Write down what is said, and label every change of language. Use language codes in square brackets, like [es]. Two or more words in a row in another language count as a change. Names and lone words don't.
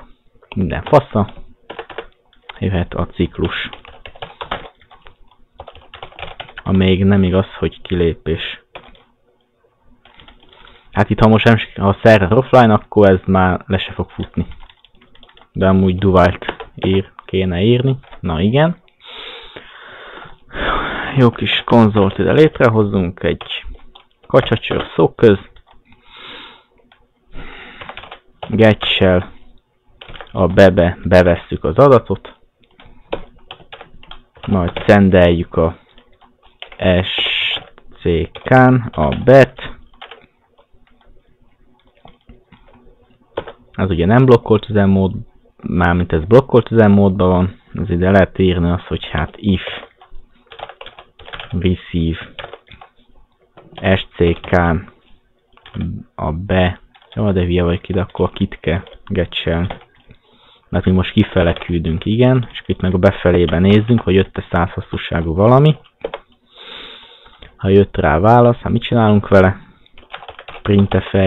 [hu] Minden fasza. Jöhet a ciklus. A még nem igaz, hogy kilépés. Hát itt ha most nem, ha a [en] server offline, [hu] akkor ez már le se fog futni. De amúgy [en] do while- [hu] t kéne írni. Na igen. Jó kis konzolt ide létrehozunk, egy kacsacsör szóköz. Getch-sel a bebe bevesszük az adatot. Majd szendeljük a SCK-n a bet. Ez ugye nem blokkolt üzemmód, mármint ez blokkolt üzemmódban van. Ez ide lehet írni azt, hogy hát [en] if receive [hu] SCK-n a be. Jó, de hülye vagy ide, akkor kit kell getch-elni. Mert mi most kifele küldünk, igen, és itt meg a befelében nézzünk, hogy jött-e 100 hosszúságú valami. Ha jött rá válasz, hát mit csinálunk vele?